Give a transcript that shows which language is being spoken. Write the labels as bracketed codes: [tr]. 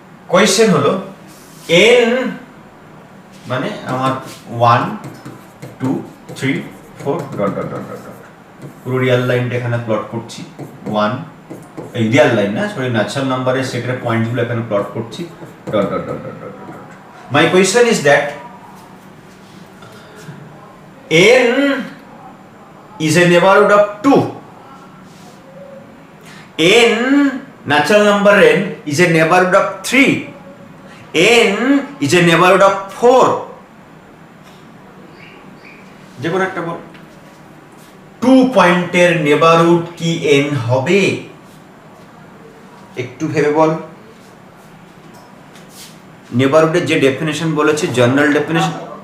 [bn] Question হলো N মানে আমার 1 2 3 4 ডট ডট ডট ডট, পুরো রিয়েল লাইনটা এখানে প্লট করছি, 1 এই রিয়েল লাইন না, সরি ন্যাচারাল নাম্বারের সেটের পয়েন্টগুলো এখানে প্লট করছি, dot dot dot dot dot dot. [en] my question is that n is a neighborhood of 2, n natural number n is a neighborhood of 3, n is a neighborhood of 4, [bn] যে কোনো একটা বল, 2 পয়েন্টের neighbourhood কি n হবে? একটু ভেবে বল। নেবারহুডের যে ডেফিনেশন বলেছে, জেনারেল ডেফিনেশন,